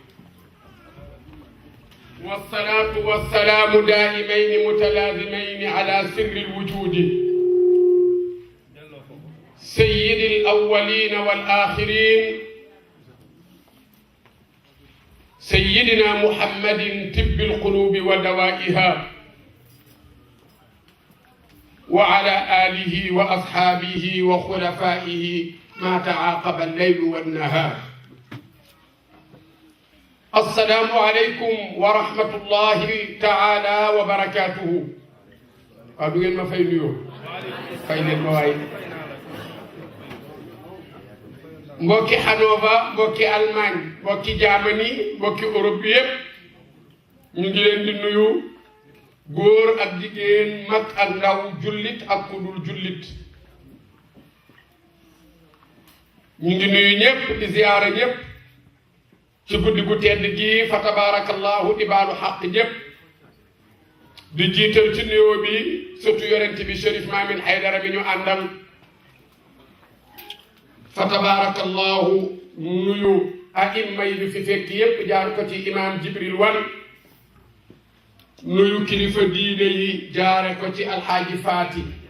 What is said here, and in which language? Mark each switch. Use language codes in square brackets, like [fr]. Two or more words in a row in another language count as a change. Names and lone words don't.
[ar] والصلاة والسلام دائمين متلازمين على سر الوجود سيد الأولين والآخرين سيدنا محمد طب القلوب ودوائها وعلى آله وأصحابه وخلفائه ما تعاقب الليل والنهار. السلام عليكم ورحمة الله تعالى وبركاته. أدوين ما فينيو فين المواعيد [wo] mbokki Hanover mbokki Allemagne mbokki Germany mbokki Europe yépp ñu ngi leen di nuyu góor ak jigéen mag ak ndaw jullit ak ku dul jullit ñu ngi nuyu ñépp di ziyaara ñépp ci guddi gu tedd gi fa tabarakallahu di baalu xaq ñépp di jiital ci nuyoo bi surtout yonent bi Chérif Mamin Haydara bi ñu àndal fa tabarakallahu nuyu aimma yi fi fekk yépp jaar ko ci imam Jibril Wan nuyu kilifa diine yi jaare ko ci alxaaji Faati